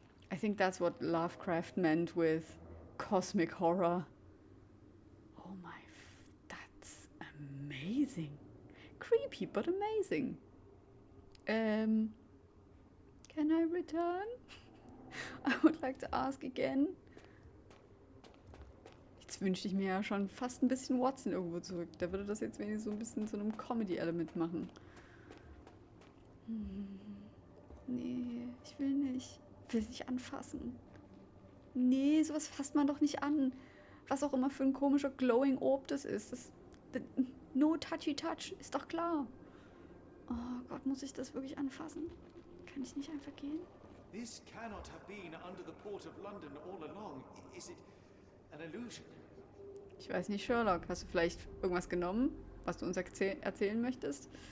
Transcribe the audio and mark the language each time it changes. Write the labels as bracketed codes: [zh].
[en] I think that's what Lovecraft meant with cosmic horror. Oh my... That's amazing. Creepy, but amazing. Can I return? I would like to ask again. [de] Jetzt wünschte ich mir ja schon fast ein bisschen Watson irgendwo zurück. Der würde das jetzt wenigstens so ein bisschen zu einem Comedy-Element machen. Nee, ich will nicht. Ich will es nicht anfassen. Nee, sowas fasst man doch nicht an. Was auch immer für ein komischer Glowing Orb das ist. [en] No touchy touch, [de] ist doch klar. Oh Gott, muss ich das wirklich anfassen? Kann ich nicht einfach gehen? [en] This cannot have been under the port of London all along. Is it an illusion? [de] Ich weiß nicht, Sherlock. Hast du vielleicht irgendwas genommen, was du uns erzählen möchtest?